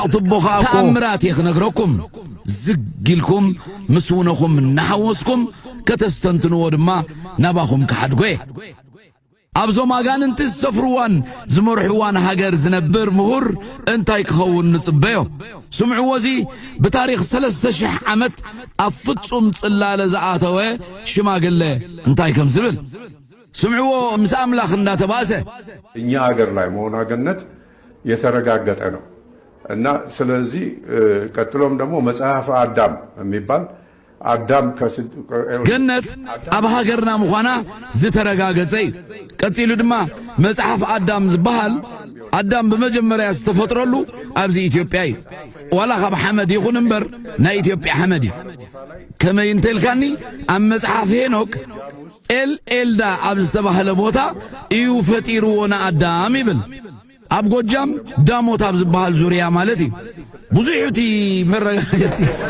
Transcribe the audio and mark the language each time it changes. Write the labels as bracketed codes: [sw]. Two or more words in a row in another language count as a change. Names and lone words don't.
[ti] ትቦ ኸኣኮ ተኣምራት የኽነግረኩም ዝግልኩም ምስ ውነኹም እናሓወስኩም ከተስተንትንዎ ድማ ናባኹም ክሓድጎ እየ ኣብዞም ኣጋንንቲ ዝሰፍርዋን ዝመርሕዋን ሃገር ዝነብር ምሁር እንታይ ክኸውን ንጽበዮ ስምዕዎ እዚ ብታሪኽ 3000 ዓመት ኣብ ፍጹም ጽላለ ዝኣተወ ሽማግለ እንታይ ከም ዝብል ስምዕዎ ምስ ኣምላኽ እንዳተባእሰ [am] እኛ ሀገር ላይ መሆኗ ገነት የተረጋገጠ ነው እና ስለዚህ ቀጥሎም ደግሞ መጽሐፈ አዳም የሚባል አዳም [ti] ገነት ኣብ ሃገርና ምዃና ዝተረጋገጸ እዩ ቀፂሉ ድማ መጽሐፍ አዳም ዝበሃል አዳም በመጀመሪያ ዝተፈጥረሉ ኣብዚ ኢትዮጵያ እዩ ዋላ ካብ ሓመድ ይኹን እምበር ናይ ኢትዮጵያ ሓመድ እዩ ከመይ እንተልካኒ ኣብ መጽሐፍ ሄኖክ ኤልዳ ኣብ ዝተባህለ ቦታ እዩ ፈጢርዎ ንኣዳም ይብል ኣብ ጎጃም ዳሞት ኣብ ዝበሃል ዙርያ ማለት እዩ ብዙሕ እቲ መረጋገፂ